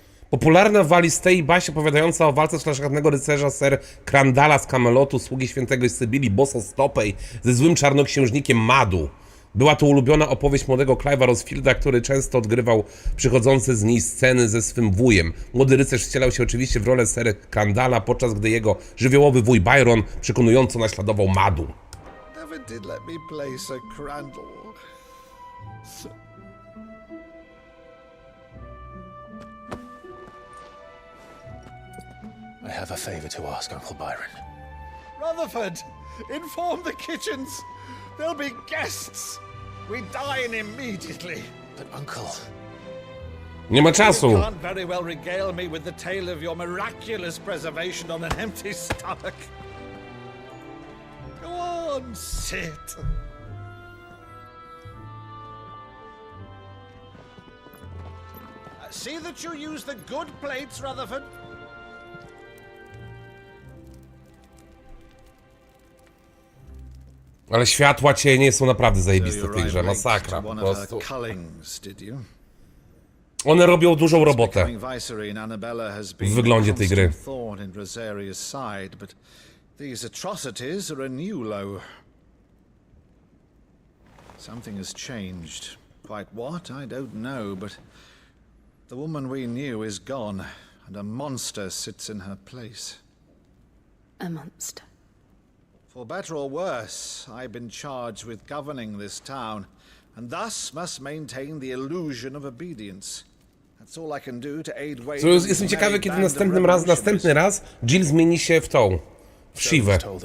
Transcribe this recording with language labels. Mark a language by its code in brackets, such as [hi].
[pl] Popularna w Walistei baśń opowiadająca o walce szlachetnego rycerza Sir Crandalla z Camelotu, sługi świętego Sybilii Bosostopej ze złym czarnoksiężnikiem Madu. Była to ulubiona opowieść młodego Clive'a Rosfielda, który często odgrywał przychodzące z niej sceny ze swym wujem. Młody rycerz wcielał się oczywiście w rolę Sir Crandalla, podczas gdy jego żywiołowy wuj Byron przekonująco naśladował Madu. [en] Never did let me play Sir Crandall. I have a favor to ask, Uncle Byron. Rutherford, inform the kitchens. There'll be guests. We dine immediately. But Uncle... [pl] Nie ma czasu. [en] You can't very well regale me with the tale of your miraculous preservation on an empty stomach. Go on, sit. See that you use the good plates, Rutherford. [pl] Ale światła, cienie są naprawdę zajebiste w tej grze, masakra po prostu. One robią dużą robotę w wyglądzie tej gry. [en] These atrocities are a new low. Something has changed. Quite what, I don't know, but the woman we knew is gone, and a monster sits in her place. A monster. For better or worse, I've been charged with governing this town, and thus must maintain the illusion of obedience. That's all I can do to aid Wade. [pl] Jestem ciekawy, kiedy następny raz Jill zmieni się w tą, w Shivę.